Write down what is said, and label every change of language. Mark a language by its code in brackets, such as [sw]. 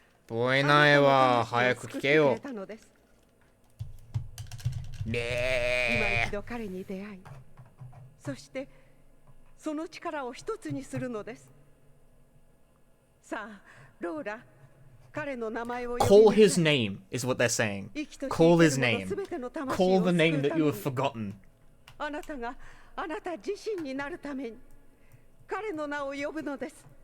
[ja] 覚えないわ。早く聞けよ。今一度彼に出会い、そしてその力を一つにするのです。さあ、ローラ、彼の名前を [en] Call his name is what they're saying. Call his name. Call the name that you have forgotten. [ja] あなたがあなた自身になるために彼の名を呼ぶのです。